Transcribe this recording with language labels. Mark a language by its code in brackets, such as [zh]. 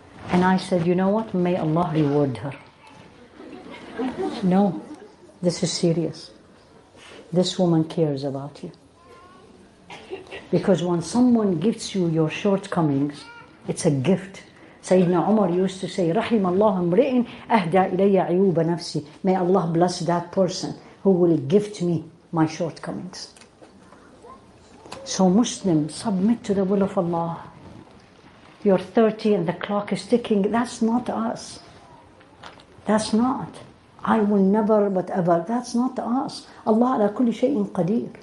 [en] And I said, you know what? May Allah reward her. No, this is serious. This woman cares about you. Because when someone gives you your shortcomings, it's a gift. Sayyidina Umar used to say, [ar] رحم الله امرئ أهدى إلي عيوب نفسي. [en] May Allah bless that person who will gift me my shortcomings. So Muslims, submit to the will of Allah. You're 30 and the clock is ticking. That's not us. That's not. I will never, whatever. That's not us. Allah ala kulli shay'in qadir.